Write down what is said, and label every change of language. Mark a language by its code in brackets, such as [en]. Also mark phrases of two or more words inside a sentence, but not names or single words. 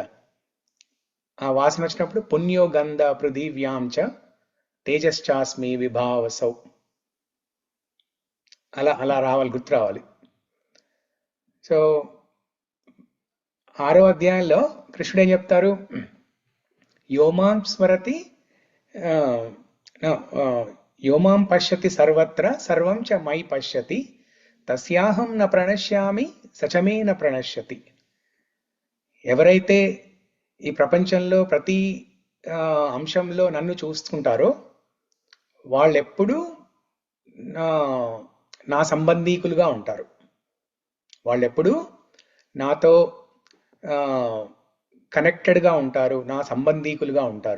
[te] ఆ వాసన వచ్చినప్పుడు [sa] पुण्यो गन्ध पृथिव्यांच तेजश्चास्मि विभावसौ, [te] అలా రావాలి, గుర్తు రావాలి. సో 6వ అధ్యాయంలో కృష్ణుడు ఏం చెప్తారు? [sa] योमां स्मरति योमां पश्यति सर्वत्र सर्वं च मयि पश्यति तस्याहं न प्रणश्यामि सचमे न प्रणश्यति. [te] ఎవరైతే ఈ ప్రపంచంలో ప్రతి అంశంలో నన్ను చూస్తుంటారో వాళ్ళెప్పుడూ నా సంబంధీకులుగా ఉంటారు. వాళ్ళెప్పుడూ నాతో కనెక్టెడ్గా ఉంటారు, నా సంబంధీకులుగా ఉంటారు.